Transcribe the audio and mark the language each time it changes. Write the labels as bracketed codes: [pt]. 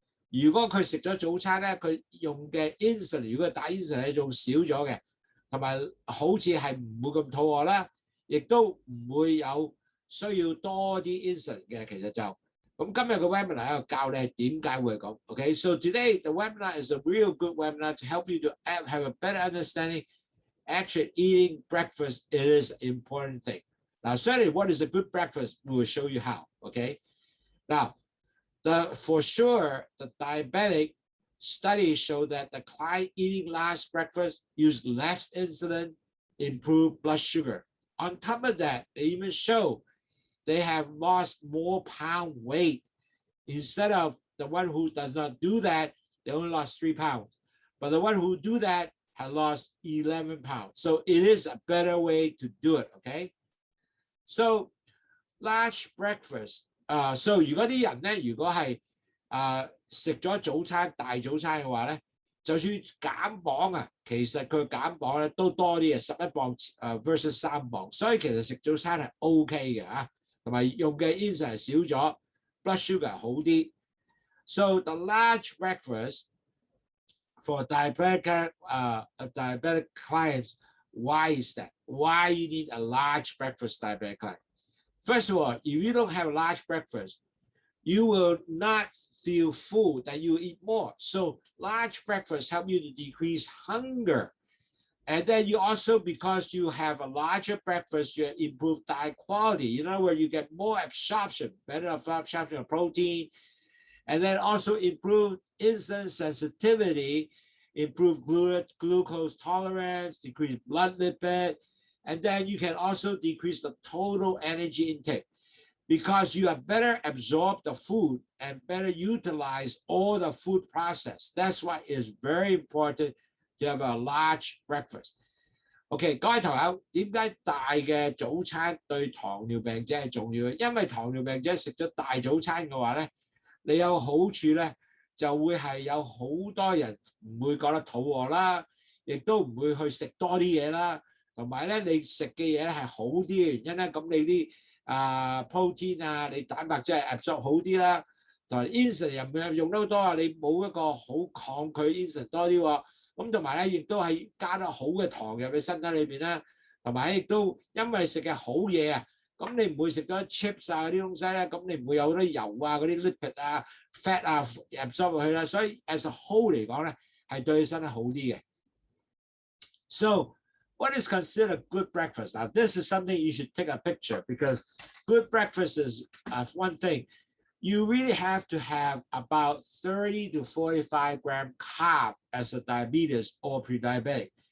[zh] 如果佢食咗早餐咧，佢用嘅 insulin， 如果打 insulin 係仲少咗嘅，同埋好似係唔會咁肚餓啦，亦都唔會有需要多啲 insulin 嘅。其實就咁今日嘅 webinar 喺度教你係點解會係咁。 [en] Okay, so today the webinar is a real good webinar to help you to have a better understanding. Actually, eating breakfast is an important thing. Now, certainly, what is a good breakfast? We will show you how. Okay. Now, for sure, the diabetic studies show that the client eating last breakfast use less insulin, improve blood sugar. On top of that, they even show they have lost more pound weight. Instead of the one who does not do that, they only lost 3 pounds. But the one who do that has lost 11 pounds. So it is a better way to do it, okay? So large breakfast. [zh] So 如果啲人咧，如果係食咗早餐大早餐嘅話咧，就算減磅啊，其實佢減磅咧都多啲嘅，11磅versus 3磅，所以其實食早餐係 OK 嘅嚇，同埋用嘅 insulin 少咗 ，blood sugar 好啲。 [en] So the large breakfast for diabetic clients, why is that? Why you need a large breakfast diabetic client? First of all, if you don't have a large breakfast, you will not feel full, that you eat more. So large breakfast help you to decrease hunger. And then you also, because you have a larger breakfast, you improve diet quality. In other words, you get more absorption, better absorption of protein. And then also improve insulin sensitivity, improve glucose tolerance, decrease blood lipid. And then you can also decrease the total energy intake because you have better absorb the food and better utilize all the food process. That's why it's very important to have a large breakfast. [zh] OK， 各位朋友，點解大嘅早餐對糖尿病者係重要嘅？因為糖尿病者食咗大早餐嘅話咧，你有好處咧，就會係有好多人唔會覺得肚餓啦，亦都唔會去食多啲嘢啦。同埋咧，你食嘅嘢係好啲嘅原因咧，咁你啲protein 啊，你蛋白質係 absorb 好啲啦，同埋 insulin 又唔會用得好多啊，你冇一個好抗拒 insulin 多啲喎，咁同埋咧亦都係加得好嘅糖入你身體裏邊啦，同埋亦都因為食嘅好嘢啊，咁你唔會食咗 chips 啊嗰啲東西咧，咁你唔會有好多油啊嗰啲 lipid 啊 fat 啊 absorb 落去啦，所以 [en] as a whole [zh] 嚟講咧係對你身體好啲嘅。 [en] So what is considered good breakfast? Now, this is something you should take a picture because good breakfast is one thing. You really have to have about 30 to 45 gram carb as a diabetes or pre-diabetic.